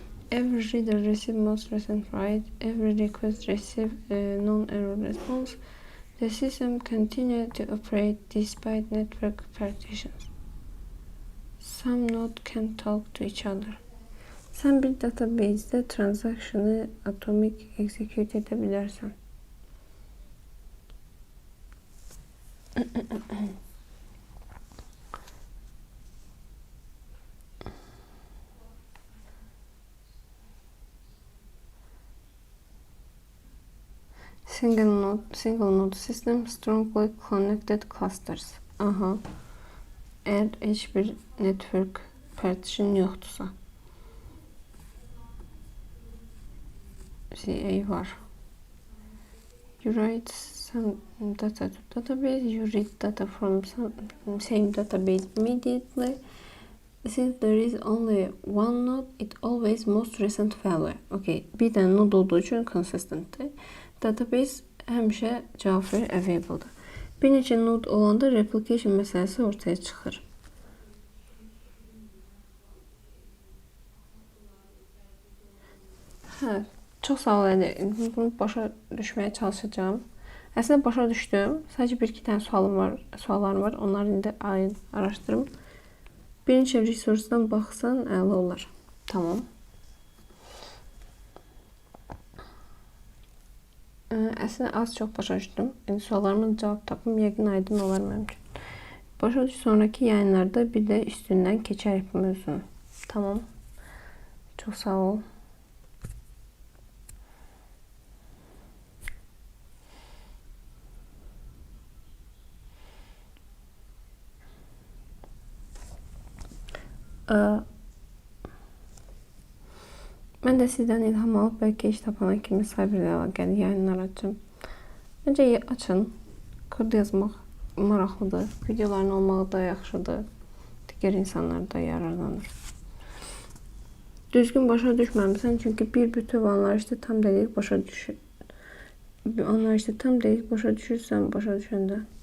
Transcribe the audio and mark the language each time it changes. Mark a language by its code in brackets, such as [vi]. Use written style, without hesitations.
[en] Every reader receives most recent write. Every request receives a non-error response. The system continues to operate despite network partitions. Some nodes can talk to each other. [tr] Sen bir database'de transaction'ı atomik execute edebilirsin. [en] Single node system strongly connected clusters. Aha. [tr] Eğer hiçbir network partition yoksa. CA var. [en] You write some data to database. You read data from same database immediately. Since there is only one node, it always most recent value. Okay. [tr] Bir tane node olduğu için consistent'tir. [az] Database həmişə cavab verir, available-dır. Bir neçə node olanda replication məsələsi ortaya çıxır. Hə, çox sağ ol. Bunu başa düşməyə çalışacağım. Əslində başa düşdüm. Sadəcə bir-iki dənə suallarım var. Onları indi araşdırım. Bir neçə resursdan baxsan əla olar. Tamam. Əslində az çox başa düşdüm. Suallarımın cavab tapım yəqin aydın olar mənim üçün. Başa düş, sonraki yayınlarda bir də üstündən keçərik bu mövzunu. Tamam. Çox sağ ol. Mən də sizdən ilham alıb bəlkə iş tapana kimi cyberlə əlaqəli yayınlar açım. Məncə açın. Kod yazmaq maraqlıdır. Videoların olmağı da yaxşıdır. Digər insanlar da yararlanır. Düzgün başa düşməmisən, çünki bir bütöv anlayışda tam dəqiq başa düşür. Anlayışda tam dəqiq başa düşürsən, başa düşəndə.